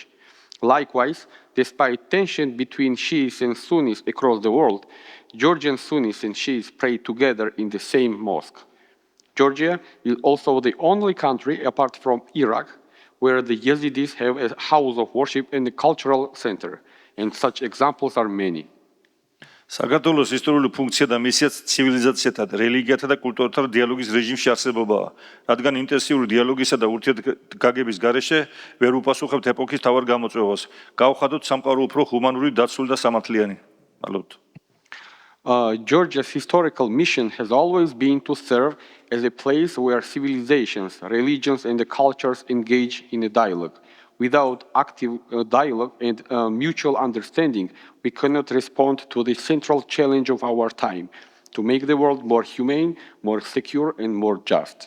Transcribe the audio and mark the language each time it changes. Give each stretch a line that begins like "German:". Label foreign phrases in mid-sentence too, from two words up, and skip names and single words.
English: Likewise, despite tension between Shiites and Sunnis across the world, Georgian Sunnis and Shiites pray together in the same mosque. Georgia is also the only country, apart from Iraq, where the Yazidis have a house of worship and a cultural center, and such examples are many.
Georgian: საქართველოს ისტორიული ფუნქცია და მისიაც ცივილიზაციათა, რელიგიათა და კულტურათა დიალოგის რეჟიმში არსებობაა, რადგან ინტენსიური დიალოგისა და ურთიერთგაგების გარეშე ვერ უპასუხებთ ეპოქის თავარ გამოწვევას. გავხადოთ სამყარო უფრო ჰუმანური, დაცული და სამართლიანი. მადლობთ.
English: Georgia's historical mission has always been to serve as a place where civilizations, religions, and the cultures engage in a dialogue. Without active dialogue and mutual understanding, we cannot respond to the central challenge of our time, to make the world more humane, more secure, and more just.